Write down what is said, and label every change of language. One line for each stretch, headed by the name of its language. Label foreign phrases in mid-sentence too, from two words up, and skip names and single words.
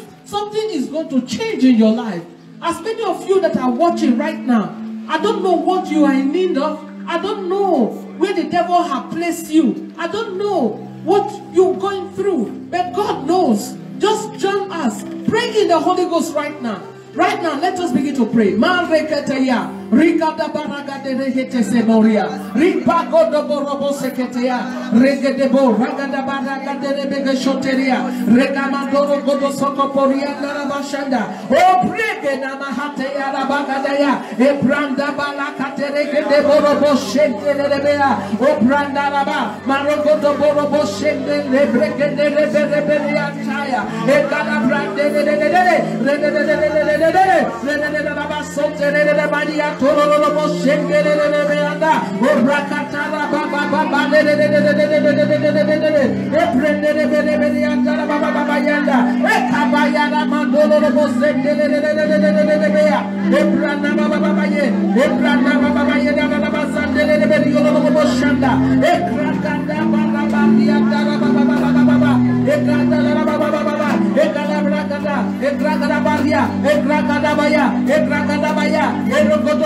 English: Something is going to change in your life. As many of you that are watching right now, I don't know what you are in need of. I don't know where the devil has placed you. I don't know what you're going through. But God knows. Just join us. Pray in the Holy Ghost right now. Right now, let us begin to pray. Rikada baraga de rehete semoria. Ripago do borobo seketea. Regedebo ragada baraga de rebega shoteria. Regamandoro godo sokoporia narabashanda. O brege namahate arabagadaya. E branda balakate regede borobo shente rebea. O branda raba. Marogodo borobo shente lebrege de rebereberia taya. E gada brande de Torolo Boshengere Beanda, Obrakatara Baba Baba, Eprende Beanda, Baba Yanda, Ekabayana Mandolo Bosengere, Ebrana Baba Ye, Ebrana Baba Yanda, Basandele Berio Boshanda, Ekrakanda Baba Yanda, Baba, Ekanda Baba, Ekalabragada, Ekrakada Baria, Ekrakada Baya, Ekrakada Baya, Erogodo.